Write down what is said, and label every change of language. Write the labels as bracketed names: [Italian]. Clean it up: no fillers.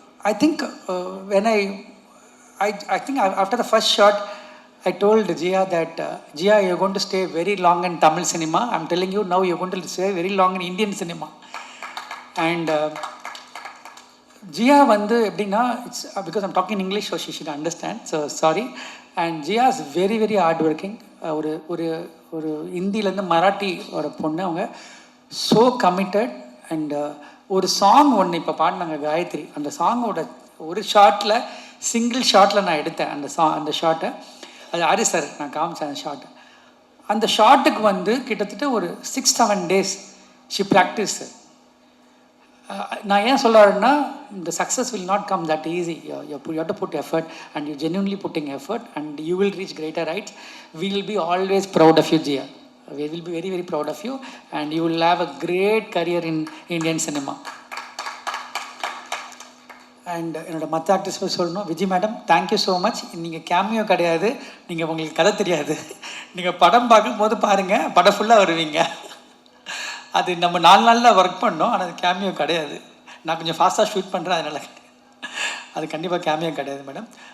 [English] I think when I think after the first shot, I told Jia that Jia, you're going to stay very long in Tamil cinema. I'm telling you now, you're going to stay very long in Indian cinema. And Jia [Tamil] வந்து எப்படின்னா, [English] It's because I'm talking English, so she should understand, so sorry. [Tamil] And Zia [English] Is very very hard working. [Tamil] ஒரு ஒரு ஒரு ஹிந்திலேருந்து மராட்டி ஒரு பொண்ணு, அவங்க [English] So committed. [Tamil] And ஒரு song ஒன்று இப்போ பாடினாங்க காயத்ரி, அந்த சாங்கோட ஒரு ஷார்ட்டில், சிங்கிள் ஷார்ட்டில் நான் எடுத்தேன் அந்த ஷார்ட்டை. அது ஹாரிஸ் சார் நான் காமிச்சேன் அந்த ஷார்ட்டை. அந்த ஷார்ட்டுக்கு வந்து கிட்டத்தட்ட ஒரு 6-7 [English] days she practice. [Tamil] நான் ஏன் சொல்கிறேன்னா, [English] the success will not come that easy. You have to put effort, and you're genuinely putting effort, and you will reach greater heights. We will be always proud of you, Jia. We will be very very proud of you, and you will have a great career in Indian cinema. [Tamil] And என்னோட மற்ற actors சொல்லணும், Vijay madam [English] Thank you so much. [Tamil] நீங்கள் cameo கிடையாது, நீங்கள் உங்களுக்கு கதை தெரியாது, நீங்கள் படம் பார்க்கும்போது பாருங்கள், படம் ஃபுல்லாக வருவீங்க. அது நம்ம 4 நாளில் ஒர்க் பண்ணோம், ஆனால் அது கேமியோ கிடையாது. நான் கொஞ்சம் ஃபாஸ்ட்டாக ஷூட் பண்ணுறேன், அதனால் அது கண்டிப்பாக கேமியோ கிடையாது மேடம்.